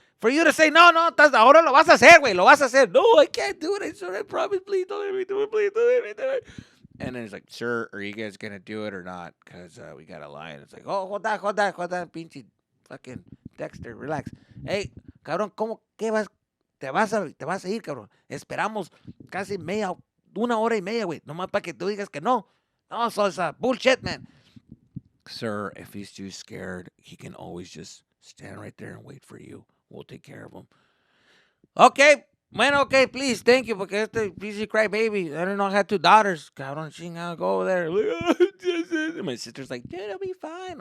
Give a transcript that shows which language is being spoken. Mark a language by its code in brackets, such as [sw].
[en] For you to say, [es] no, ahora lo vas a hacer, güey, lo vas a hacer. [en] No, I can't do it. I swear, I promise, please don't let me do it, please don't let me do it. And then he's like, sir, are you guys going to do it or not? Because we got a line. It's like, oh, hold on, pinche fucking Dexter, relax. [es] Hey, cabrón, ¿cómo que vas? Te vas a ir, cabrón. Esperamos casi una hora y media, güey. Nomás para que tú digas que no. [en] No, so it's bullshit, man. Sir, if he's too scared, he can always just stand right there and wait for you. We'll take care of him. Okay. Bueno, okay, please. Thank you. [es] Porque este [en] busy cry baby. I don't know. I had two daughters. [es] Cabrón, chingado. [en] Go over there. And my sister's like, dude, it'll be fine.